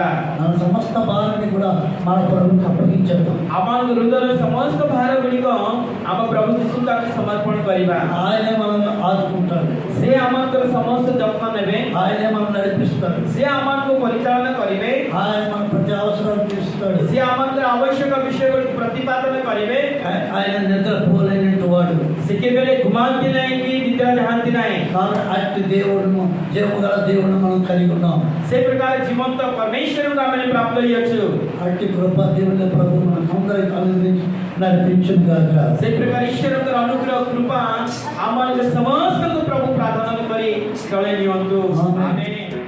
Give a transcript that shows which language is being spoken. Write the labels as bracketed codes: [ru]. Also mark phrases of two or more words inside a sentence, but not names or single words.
[te] మన సమస్త భారాన్ని కూడా మన ప్రభువుకి అప్పగించేద్దాం. [or] ଆମ ହୃଦୟର ସମସ୍ତ ଭାର ଗୁଡ଼ିକ ଆମ ପ୍ରଭୁ ଯୀଶୁଙ୍କୁ ଆମେ ସମର୍ପଣ କରିବା। [te] ఆయనే మనల్ని ఆదుకుంటాడు, [or] ସେ ଆମଙ୍କର ସମସ୍ତ ଯତ୍ନ ନେବେ, [te] ఆయనే మనం నడిపిస్తాడు, [or] ସେ ଆମକୁ ପରିଚାଳନା କରିବେ, [te] ఆయన మన ప్రతి అవసరాలు తీరుస్తాడు. [or] ସେ ଆମଙ୍କର ଆବଶ୍ୟକ ବିଷୟ ଗୁଡ଼ିକୁ ପ୍ରତିପାଦନ କରିବେ। [te] ఆయన నిద్రపోలేనట్టు వాడు. [or] ସେ କେବେ ଘୁମାନ୍ତି ନାହିଁ କି ନିଦ୍ରା ଯାଆନ୍ତି ନାହିଁ। [te] కాబట్టి అట్టి దేవుడును, జీవము గల దేవుడును మనం కలిగి ఉన్నాం. [or] ସେ ପ୍ରକାର ଜୀବନ୍ତ ପରମେଶ୍ୱରଙ୍କୁ ଆମେ ପ୍ରାପ୍ତ ହେଇଅଛୁ। [te] అట్టి కృప దేవుని ప్రభు మనకు అందరికి అనుగ్రహించి నడిపించును గాక. [or] ସେ ପ୍ରକାର ଈଶ୍ୱରଙ୍କର ଅନୁଗ୍ରହ କୃପା ଆମମାନଙ୍କ ସମସ୍ତଙ୍କୁ ପ୍ରଭୁ ପ୍ରାର୍ଥନା କରି ଚଳେଇ ନିଅନ୍ତୁ। ଆମେନ୍। ଆମେନ୍।